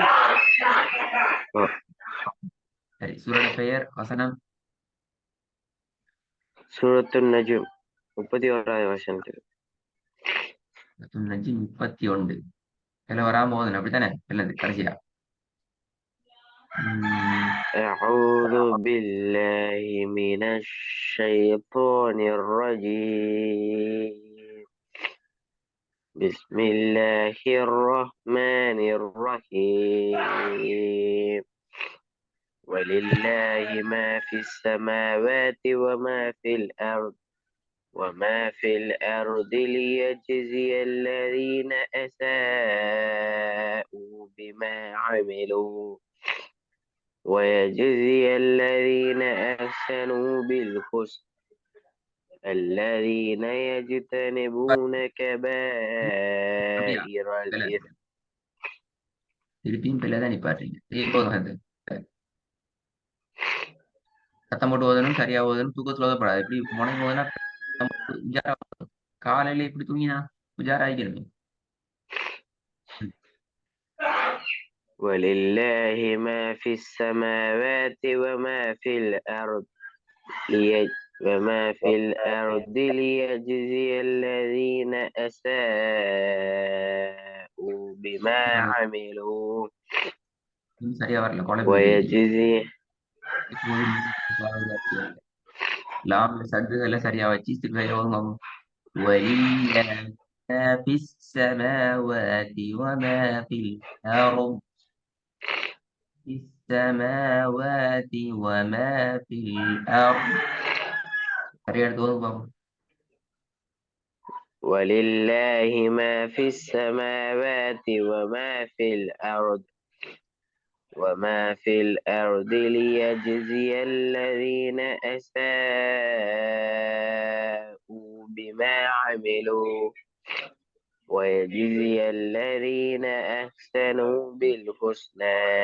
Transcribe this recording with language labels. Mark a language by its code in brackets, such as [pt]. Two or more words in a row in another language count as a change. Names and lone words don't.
[ta] ஓ சரி, சூரோட பெயர் வசனம். சூரத்துன் நஜும் 31வது வசனத்துக்கு. 31 எல்லாம் வராம போதணும் அப்படித்தானே? இல்லது கடைசியா. [ar] أعوذ بالله من الشيطان الرجيم. بسم الله الرحمن الرحيم. ولله ما في السماوات وما في الأرض ليجزي الذين أساءوا بما عملوا ويجزي الذين أحسنوا بالحسنى الذين يجتنبون [ta] அப்படியா? [ar] كبائر [ta] இல்ல [ar] الإثم. [ta] திருப்பியும் பிள்ளைதான் நிப்பாட்டுறீங்க. போதும் அது. சத்தம் போட்டு ஓதணும், சரியா ஓதணும், தூக்கத்துல ஓதப்படாது. இப்படி முனையும் போதுனா உஜாரா காலையில இப்படி தூங்கினா உஜாரா ஆகிக்கணுமே. [ar] ولله ما في السماوات وما في الأرض ليجزي الذين أساءوا بما عملوا [ta] சரியா வரல, குழப்பி விட்டுருச்சு. [ar] ويجزي [ta] லாம்ல சத்துகளை சரியா வச்சு சரியா ஓதுங்க. [ar] ولله ما في السماوات وما في الأرض في السماوات وما في الأرض [ta] சரியா எடுத்து ஓதுங்க. [ar] ولله ما في السماوات وما في الأرض ليجزي الذين أساءوا بما عملوا ويجزي الذين أحسنوا بالحسنى